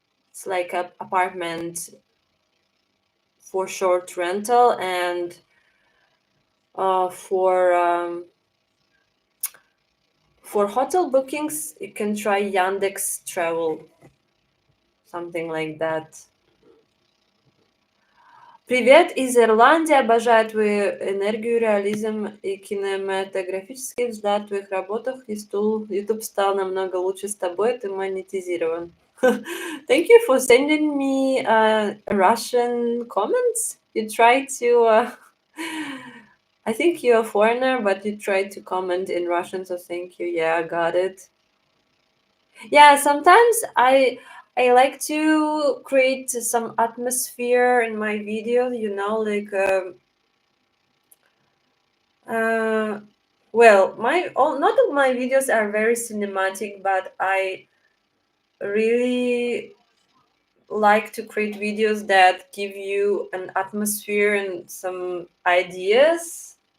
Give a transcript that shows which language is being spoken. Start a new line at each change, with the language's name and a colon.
English: It's like a apartment for short rental, and for hotel bookings, you can try Yandex Travel, something like that.
Russian: Привет из Ирландии. Обожаю твою энергию, реализм и кинематографический взгляд в твоих работах. YouTube стал намного лучше с тобой, ты монетизирован.
English: Thank you for sending me Russian comments. You try to... I think you're a foreigner, but you tried to comment in Russian, so thank you. Yeah, I got it. Yeah, sometimes I like to create some atmosphere in my video, like uh well, my all not of my videos are very cinematic, but I really like to create videos that give you an atmosphere and some ideas.